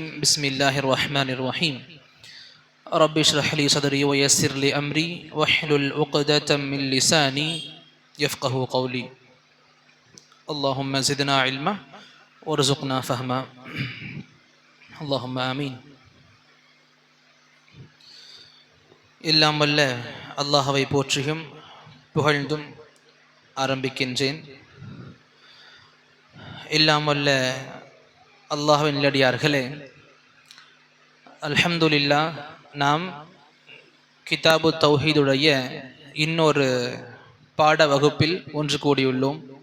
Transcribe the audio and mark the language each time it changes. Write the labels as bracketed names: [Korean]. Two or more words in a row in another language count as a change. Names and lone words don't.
[Arabic] بسم الله الرحمن الرحيم. رب اشرح لي صدري ويسر لي أمري واحلل عقدة من لساني يفقه قولي. اللهم زدنا علما وارزقنا فهما. اللهم آمين. [Tamil] எல்லாம் வல்ல அல்லாஹ்வை போற்றியும் புகழ்ந்தும் ஆரம்பிக்கின்றேன். எல்லாம் வல்ல அல்லாஹ்வின் நல்லடியார்களே, அல்ஹம்துலில்லாஹ், நாம் கிதாபு தௌஹீதுடைய இன்னொரு பாட வகுப்பில் ஒன்று கூடியுள்ளோம்.